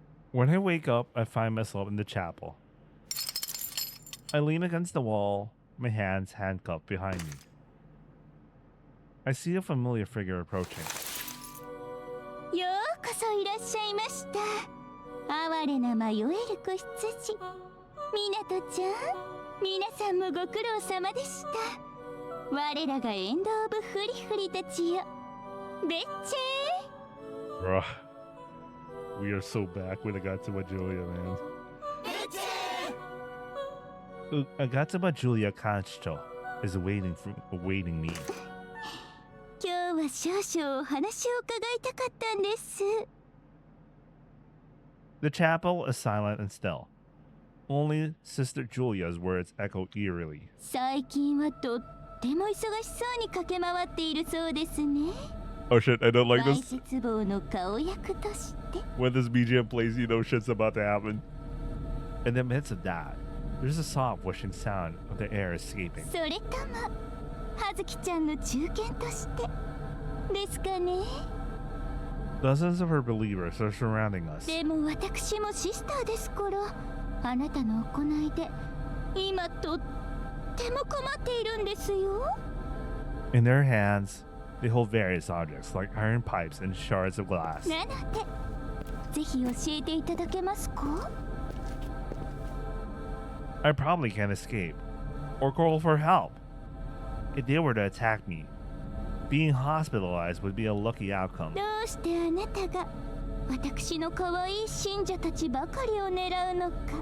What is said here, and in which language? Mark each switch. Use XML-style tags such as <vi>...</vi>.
<en>When I wake up, I find myself in the chapel. I lean against the wall, my hands handcuffed behind me. I see a familiar figure approaching.</en> <ja>ようこそいらっしゃいました。哀れな迷える子羊。みなとちゃん、皆さんもご苦労様でした。我らがエンド・オブ・フリフリたちよ。べっち</ja> <en>Bruh. We are so back with Agatsuma Julia, man. Agatsuma Julia Kanchicho is awaiting me.</en> <ja>今日は少々お話を伺いたかったんです。</ja> <en>The chapel is silent and still. Only Sister Julia's words echo eerily.</en> <ja>最近はとっても忙しそうに駆け回っているそうですね。</ja> <en>Oh shit, I don't like</en> <ja>わい</ja> <en>this.</en> <ja>せつ坊の顔役として。</ja> <en>When this BGM plays, you know shit's about to happen. In the midst of that, there's a soft whooshing sound of the air escaping.</en> <ja>それとも葉月ちゃんの中堅としてですかね。</ja> <en>Dozens of her believers are surrounding us.</en> <ja>でも私もシスターですから、あなたの行いで今とっても困っているんですよ。</ja> <en>In their hands, they hold various objects like iron pipes and shards of glass.</en> <ja>なのでぜひ教えていただけますか？</ja> <en>I probably can't escape or call for help. If they were to attack me, being hospitalized would be a lucky outcome.</en> <ja>どうしてあなたが私の可愛い信者たちばかりを狙うのか。</ja>